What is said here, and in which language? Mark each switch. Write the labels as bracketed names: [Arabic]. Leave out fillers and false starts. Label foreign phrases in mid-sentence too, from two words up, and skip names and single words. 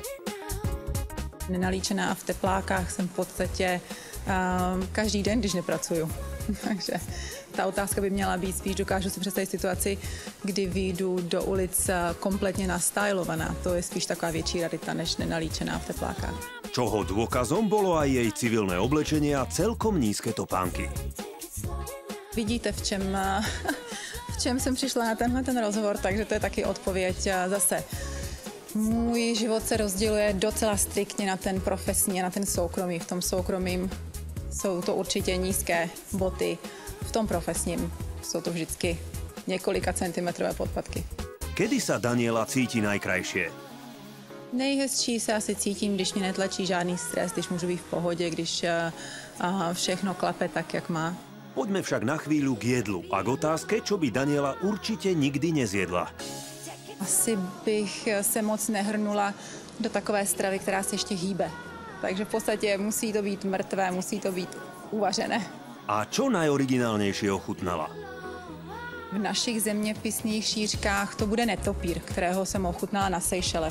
[Czech] Nenalíčená v teplákách jsem v podstatě každý den, když nepracuju. Takže ta otázka by měla být spíš, dokážu si představit situaci, kdy vyjdu do ulic kompletně nastylovaná. To je spíš taková větší rarita, než nenalíčená v teplákách. [Slovak] Čoho dôkazom bolo aj jej civilné oblečenie a celkom nízke topánky. [Czech] Vidíte, v čem jsem přišla na tenhle rozhovor, takže to je taky odpověď zase. Můj život se rozděluje docela striktně na ten profesní a na ten soukromý. V tom soukromým jsou to určitě nízké boty, v tom profesním jsou to vždycky několika centimetrové podpatky. [Slovak] Kedy sa Daniela cíti najkrajšie? [Czech] Nejhezčí se asi cítím, když mě netlačí žádný stres, když můžu být v pohodě, když všechno klape tak, jak má. [Slovak] Poďme však na chvíľu k jedlu a k otázke, čo by Daniela určite nikdy nezjedla. [Czech] Asi bych se moc nehrnula do takové stravy, která se ještě hýbe. Takže v podstatě musí to být mrtvé, musí to být uvařené. [Slovak] A čo najoriginálnejšie ochutnala? [Czech] V našich zeměpisných šířkách to bude netopír, kterého jsem ochutnala na Seychelech.